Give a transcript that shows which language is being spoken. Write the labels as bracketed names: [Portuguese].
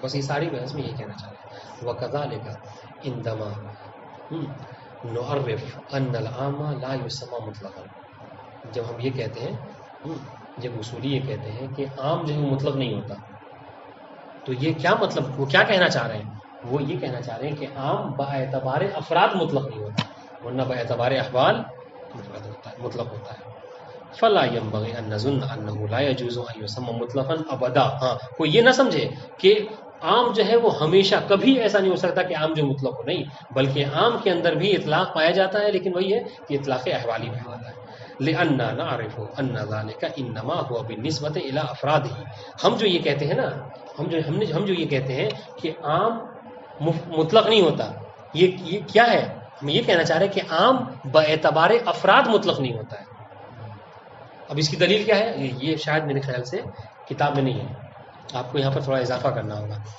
[Urdu] بس یہ ساری بحث میں یہ کہنا چاہ رہے ہیں. [Arabic] وَكَذَلِكَ عِنْدَمَا نُعَرِّفُ أَنَّ الْعَامَ لَا يُسَمَّى مُطْلَقًا, [Urdu] جب ہم یہ کہتے ہیں, جب اصولی یہ کہتے ہیں کہ عام جو ہے مطلق نہیں ہوتا, تو یہ کیا مطلب, وہ کیا کہنا چاہ رہے ہیں؟ وہ یہ کہنا چاہ رہے ہیں کہ عام باعتبار افراد مطلق نہیں ہوتا, ورنہ باعتبار احوال مطلق ہوتا ہے. [Arabic] فلا ينبغي ان نظن انه لا يجوز ان يسمى مطلقا ابدا. [Urdu] ہاں, کوئی یہ نہ سمجھے کہ عام جو ہے وہ ہمیشہ کبھی ایسا نہیں ہو سکتا کہ عام جو مطلق ہو, نہیں, بلکہ عام کے اندر بھی اطلاق پایا جاتا ہے, لیکن وہی ہے کہ اطلاق احوالی پایا جاتا ہے. [Arabic] لأننا نعرف ان ذلك انما هو بالنسبه الى افراده. [Urdu] ہم جو یہ کہتے ہیں نا, ہم جو یہ کہتے ہیں کہ عام مطلق نہیں ہوتا, یہ کیا ہے؟ ہم یہ کہنا چاہ رہے ہیں کہ عام باعتبار افراد مطلق نہیں ہوتا ہے. اب اس کی دلیل کیا ہے؟ یہ شاید میرے خیال سے کتاب میں نہیں ہے, آپ کو یہاں پر تھوڑا اضافہ کرنا ہوگا.